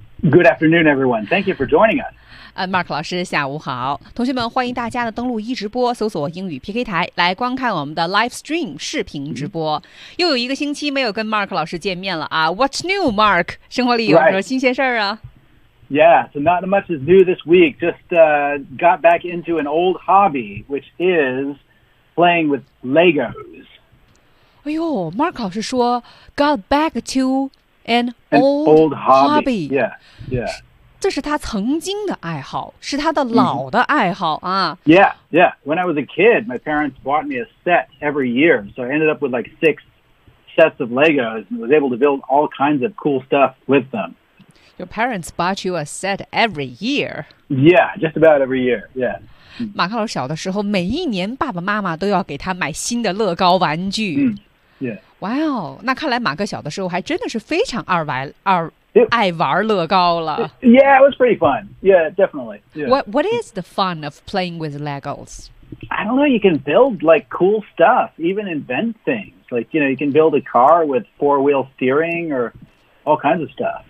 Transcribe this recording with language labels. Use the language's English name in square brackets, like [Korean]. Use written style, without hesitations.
[English] Good afternoon, everyone. Thank you for joining us. [Chinese] Mark 老师，下午好。同学们，欢迎大家的登录一直播，搜索英语 PK 台，来观看我们的 live stream 视频直播。又有一个星期没有跟 Mark 老师见面了啊。 [English] What's new, Mark? [Chinese] 生活里有什么新鲜事儿啊？ [English] Yeah, so not much is new this week. Just got back into an old hobby, which is playing with Legos. [Chinese] 哎呦 ，Mark 老师说 [English] got back to... An old hobby. Yeah, yeah. [Chinese] 这是他曾经的爱好，是他的老的爱好啊。 [English] Yeah, yeah. When I was a kid, my parents bought me a set every year. So I ended up with like 6 sets of Legos and was able to build all kinds of cool stuff with them. Your parents bought you a set every year? Yeah, just about every year, yeah. [Chinese] 马克老小的时候，每一年爸爸妈妈都要给他买新的乐高玩具。 Wow, 那看来马克小的时候还真的是非常爱玩乐高了。 [English] Yeah, it was pretty fun. Yeah, definitely. Yeah. What is the fun of playing with Legos? I don't know, you can build like cool stuff, even invent things. Like, you know, you can build a car with 4-wheel steering or all kinds of stuff.